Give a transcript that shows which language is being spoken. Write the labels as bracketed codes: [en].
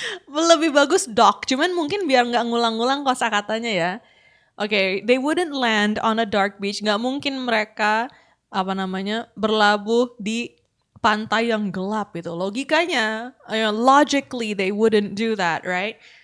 [id] Lebih bagus dock, cuman mungkin biar nggak ngulang-ngulang kosakatanya ya. [en] Oke, they wouldn't land on a dark beach. [id] Nggak mungkin mereka berlabuh di pantai yang gelap gitu. Logikanya, [en] logically they wouldn't do that, right?